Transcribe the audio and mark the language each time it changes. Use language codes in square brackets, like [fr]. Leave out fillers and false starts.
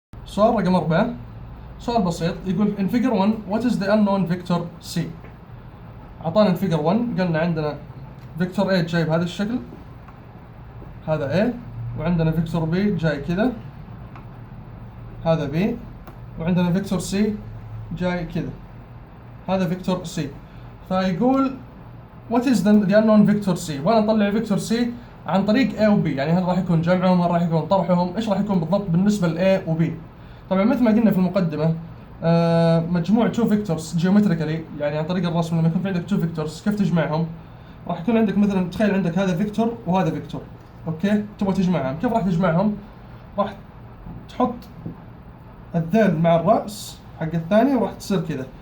[ar] سؤال رقم 4، سؤال بسيط يقول [en] in figure 1 what is the unknown vector c. [ar] اعطانا الفيجر 1 قالنا عندنا فيكتور A جاي بهذا الشكل، هذا A، وعندنا فيكتور B جاي كذا، هذا B، وعندنا فيكتور C جاي كذا، هذا فيكتور C. [en] فيقول what is the unknown vector C. [ar] وانا اطلع فيكتور C عن طريق A و B، يعني هل راح يكون جمعهم، هل راح يكون طرحهم، ايش راح يكون بالضبط بالنسبه ل A و B. طبعا مثل ما قلنا في المقدمه مجموع 2 فيكتورز جيومتريكالي، يعني عن طريق الرسم لما يكون في عندك 2 فيكتورز كيف تجمعهم؟ راح يكون عندك مثلا تخيل عندك هذا فيكتور وهذا فيكتور، اوكي، تبغى تجمعهم، كيف راح تجمعهم؟ راح تحط الذيل مع الراس حق الثاني وراح تصير كذا.